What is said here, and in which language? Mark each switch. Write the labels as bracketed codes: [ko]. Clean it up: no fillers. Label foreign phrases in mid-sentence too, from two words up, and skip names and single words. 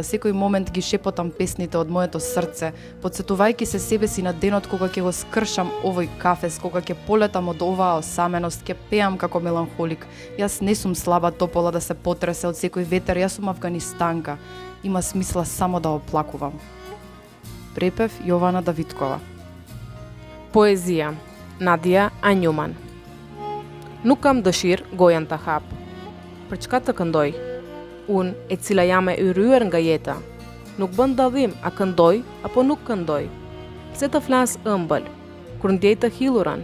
[mk] Секој момент ги шепотам песните од моето срце, подсетувајќи се себе си на денот кога ќе го скршам овој кафес, кога ќе полетам од оваа осаменост, ќе пеам како меланхолик. Јас не сум слаба топола да се потресе од секој ветер, јас сум афганистанка. Има смисла само да оплакувам. Препев Јована Давидкова. [sq] Poezia Nadia Anjuman. Nuk kam dëshirë gojen të hap. Për çka të këndoj? Unë, e cila jam e yryer nga jeta, nuk bën dallim a këndoj apo nuk këndoj. Pse të flas ëmbël kur ndjej të hillurën?